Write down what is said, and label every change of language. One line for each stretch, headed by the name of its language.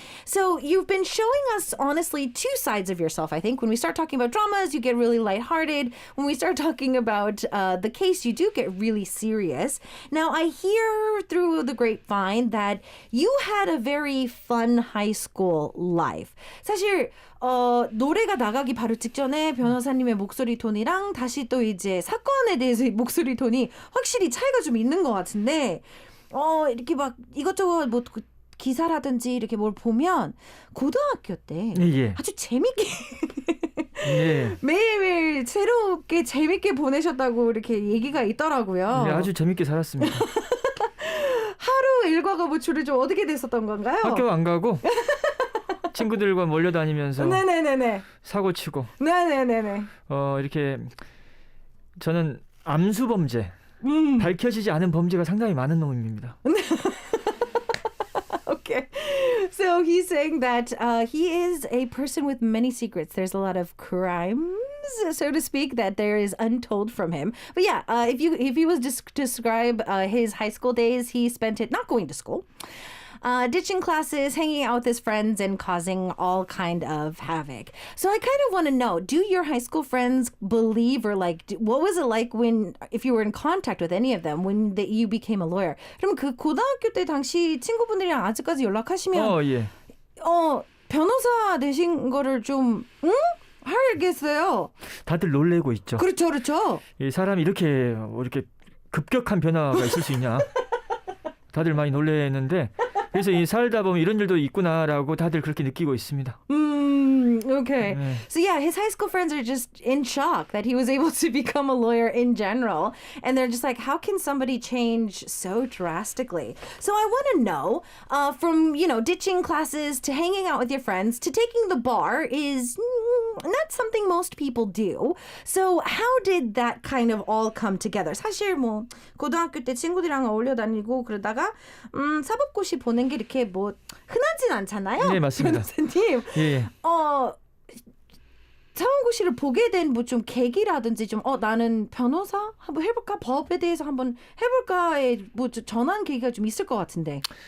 English: So you've been showing us, honestly, two sides of yourself, I think. When we start talking about dramas, you get really lighthearted. When we start talking about the case, you do get really serious. Now, I hear through the grapevine that you had a very fun high school school life.
Korean: 사실 노래가 나가기 바로 직전에 변호사님의 목소리 톤이랑 다시 또 이제 사건에 대해서 목소리 톤이 확실히 차이가 좀 있는 것 같은데 이렇게 막 이것저것 뭐 기사라든지 이렇게 뭘 보면 고등학교 때 예. 아주 재밌게 예. 매일매일 새롭게 재밌게 보내셨다고 이렇게 얘기가 있더라고요. 네, 아주 재밌게 살았습니다. 하루 일과가 뭐 주로 좀 어떻게 됐었던 건가요? 학교 안 가고 친구들과 몰려다니면서 네네네네. 사고 치고 네네네네. 이렇게 저는 암수 범죄 밝혀지지 않은 범죄가 상당히 많은 놈입니다.
English: Okay. So he's saying that he is a person with many secrets. There's a lot of crimes, so to speak, that there is untold from him. But yeah, if he was to describe his high school days, he spent it not going to school, ditching classes, hanging out with his friends, and causing all kind of havoc. So I kind of want to know, do your high school friends believe or what was it like if you were in contact with any of them when you became a lawyer?
Korean: 그럼 그 고등학교 때 당시 친구분들이랑 아직까지 연락하시면 예. 변호사 되신 거를 좀 알겠어요. 다들 놀래고 있죠. 그렇죠, 그렇죠. 이 사람이 이렇게 급격한 변화가 있을 수 있냐. 다들 많이 놀래는데 그래서 이 살다 보면 이런 일도 있구나라고 다들 그렇게 느끼고 있습니다.
English: Okay.
Korean: 네.
English: So yeah, his high school friends are just in shock that he was able to become a lawyer in general. And they're just like, how can somebody change so drastically? So I want to know, from, ditching classes to hanging out with your friends to taking the bar is not something most people do. So how did that kind of all come together?
Korean: 사실 뭐 고등학교 때 친구들이랑 어울려 다니고 그러다가 사법고시 보낸 게 이렇게 뭐 흔하진 않잖아요. 네, 맞습니다. 변호사님. 예. 사법고시를 보게 된 뭐 좀 계기라든지 좀 나는 변호사 한번 해볼까 법에 대해서 한번 해볼까에 뭐 전환 계기가 좀 있을 것 같은데.